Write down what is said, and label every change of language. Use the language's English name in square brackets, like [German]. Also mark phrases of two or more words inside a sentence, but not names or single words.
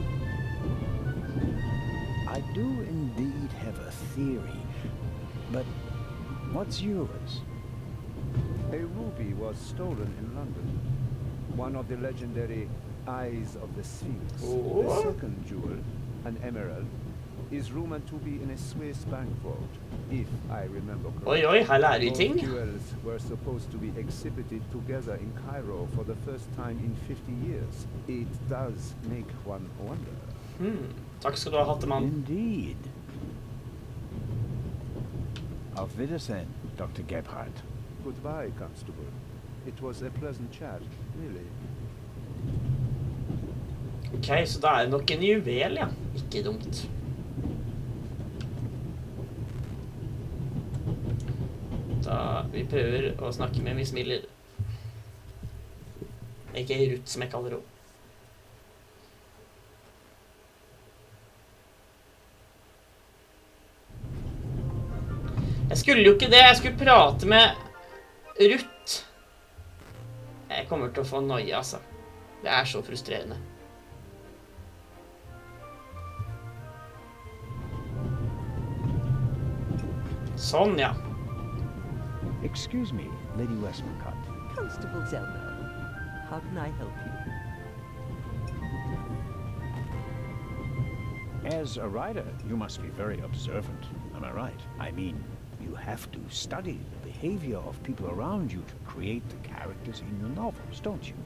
[English] I do indeed have a theory, but what's yours? A ruby was stolen in London. One of the legendary Eyes of the Sphinx. Oh. The second jewel, an emerald, is rumored to be in a Swiss bank vault, if I remember correctly. [Norwegian] Oi, her lærer vi ting. [English] Both jewels were supposed to be exhibited together in Cairo for the first time in 50 years. It does make one wonder. [Norwegian] Takk skal du ha, hattemann. [English] Indeed. [German] Auf Wiedersehen, [English] Dr. Gebhardt. Goodbye, Constable. It was a pleasant chat, really. [Norwegian] Ok, så da det nok en juvel, ja. Ikke dumt. Da vi prøver å snakke med Miss Miller. Ikke Ruth, som jeg kaller henne. Jeg skulle jo ikke det, jeg skulle prate med Ruth. Jeg kommer til å få noia, altså. Det så frustrerende. Sånn, ja. [English] Excuse me, Lady Westmacott. Constable Zellner, how can I help you? As a writer, you must be very observant, am I right? I mean, you have to study the behavior of people around you to create the characters in your novels, don't you?